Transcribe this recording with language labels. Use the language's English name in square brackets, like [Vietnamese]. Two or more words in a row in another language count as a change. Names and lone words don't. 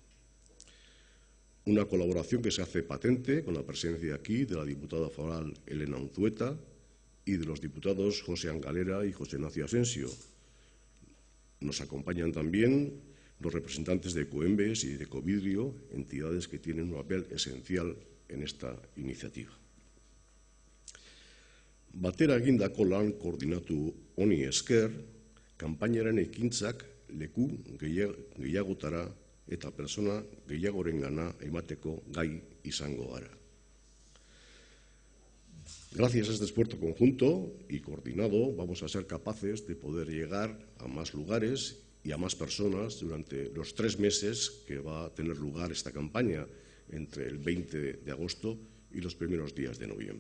[Spanish] Una colaboración que se hace patente con la presencia aquí de la diputada foral Elena Unzueta y de los diputados José Angalera y José Ignacio Asensio. Nos acompañan también los representantes de Ecoembes y de Ecovidrio, entidades que tienen un papel esencial en esta iniciativa. [Basque] Batera egindako lan koordinatu honi esker, kanpainaren ekintzak leku gehiagotara eta persona gehiagorengana emateko gai izango gara. [Spanish] Gracias a este esfuerzo conjunto y coordinado vamos a ser capaces de poder llegar a más lugares y a más personas durante los 3 meses que va a tener lugar esta campaña, entre el 20 de agosto y los primeros días de noviembre.